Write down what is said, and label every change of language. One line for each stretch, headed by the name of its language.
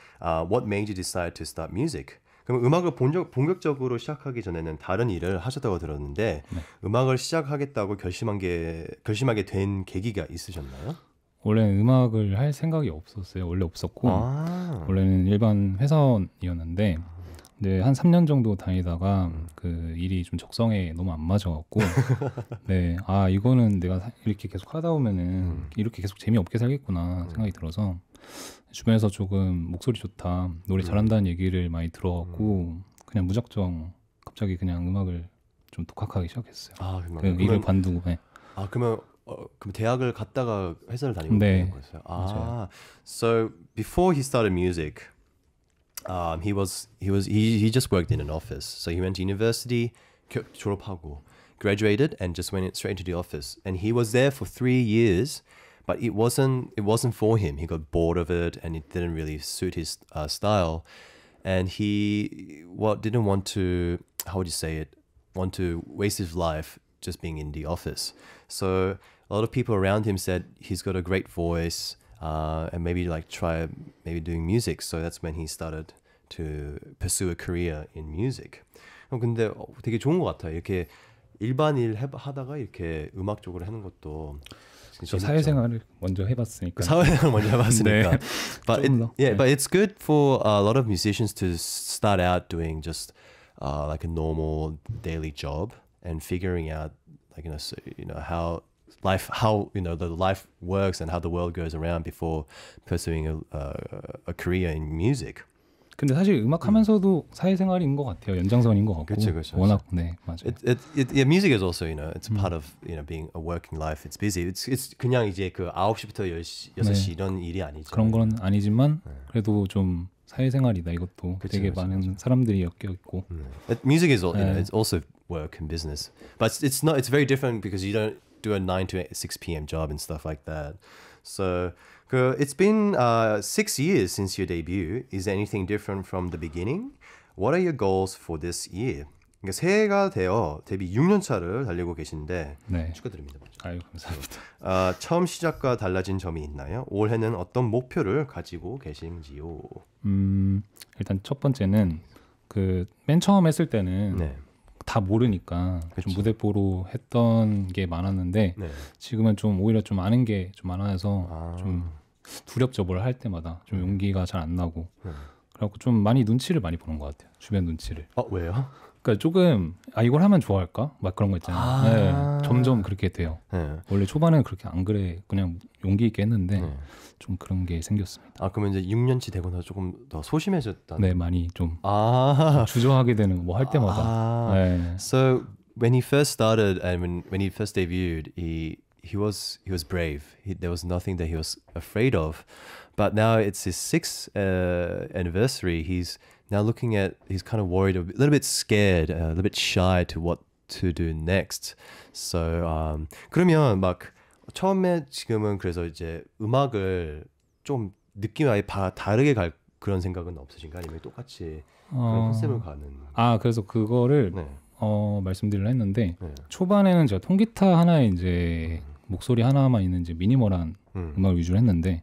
English: What made you decide to start music?
Korean: 그럼 음악을 본격적으로 시작하기 전에는 다른 일을 하셨다고 들었는데 음악을 시작하겠다고 결심하게 된 계기가 있으셨나요? 원래는 음악을 할 생각이 없었어요. 원래 없었고 원래는 일반 회사원이었는데 네, 한 3년 정도 다니다가 그 일이 좀 적성에 너무 안 맞아갖고 네, 아 이거는 내가 이렇게 계속 하다 보면은 이렇게 계속 재미없게 살겠구나 생각이 들어서 주변에서 조금 목소리 좋다, 노래 잘한다는 얘기를 많이 들어갖고 그냥 무작정 갑자기 그냥 음악을 좀 독학하기 시작했어요. 그 일을 관두고. 네. 그럼 대학을 갔다가 회사를 다니고 있는 거였어요. 맞아요.
English: So before he started music. He just worked in an office. So he went to university,
Korean: 졸업하고,
English: graduated, and just went straight into the office. And he was there for 3 years, but it wasn't for him. He got bored of it, and it didn't really suit his style. And he didn't want to, want to waste his life just being in the office. So a lot of people around him said he's got a great voice. And maybe try doing music. So that's when he started to pursue a career in music.
Korean: 근데 되게 좋은 것 같아요. 이렇게 일반 일 하다가 이렇게 음악 쪽으로 하는 것도 저 사회생활을 먼저 해봤으니까. 네. 네.
English: But it's good for a lot of musicians to start out doing just like a normal daily job and figuring out how the life works and how the world goes around before pursuing a career in music.
Korean: 근데 사실 음악하면서도 사회생활인 것 같아요. 연장선인 것 같고. 그렇죠. 워낙 네 맞아요.
English: Music is also it's a part of being a working life. It's busy.
Korean: It's 그냥 이제 그 9시부터 6시 이런 일이 아니죠. 그런 건 아니지만 그래도 좀 사회생활이다 이것도 그치, 되게 그치, 많은 사람들이 엮여 있고
English: Music is all, you know,
Korean: 네.
English: it's also work and business, but it's not. It's very different because you don't do a 9 to 6 p.m. job and stuff like that. So it's been 6 years since your debut. Is there anything different from the beginning? What are your goals for this year?
Korean: 그러니까 새해가 되어 데뷔 6년 차를 달리고 계신데 네. 축하드립니다. 먼저. 아유 감사합니다. 처음 시작과 달라진 점이 있나요? 올해는 어떤 목표를 가지고 계신지요? 일단 첫 번째는 그 맨 처음 했을 때는 네. 다 모르니까 그쵸. 좀 무대뽀로 했던 게 많았는데 네. 지금은 좀 오히려 좀 아는 게 좀 많아서 아. 좀 두렵죠. 뭘 할 때마다 좀 용기가 잘 안 나고 네. 그래갖고 좀 많이 눈치를 많이 보는 것 같아요. 주변 눈치를. 왜요? 그러니까 조금 이걸 하면 좋아할까? 막 그런 거 있잖아요. 네, 점점 그렇게 돼요. 네. 원래 초반에는 그렇게 안 그래 그냥 용기 있게 했는데 네. 좀 그런 게 생겼습니다. 그러면 이제 6년치 되고 나서 조금 더 소심해졌다. 네, 많이 좀 아. 주저하게 되는 뭐 할 때마다. 네.
English: So when he first started and when he first debuted, he was brave. There was nothing that he was afraid of. But now it's his 6th anniversary. He's now looking at. He's kind of worried, a little bit scared, a little bit shy to what to do next.
Korean: So 그러면 막 처음에 지금은 그래서 이제 음악을 좀 느낌 아예 다르게 갈 그런 생각은 없으신가? 아니면 똑같이 그런 컨셉을 가는? 그래서 그거를 네. 말씀드리려 했는데 네. 초반에는 제가 통기타 하나에 이제 목소리 하나만 있는 이제 미니멀한 음악을 위주로 했는데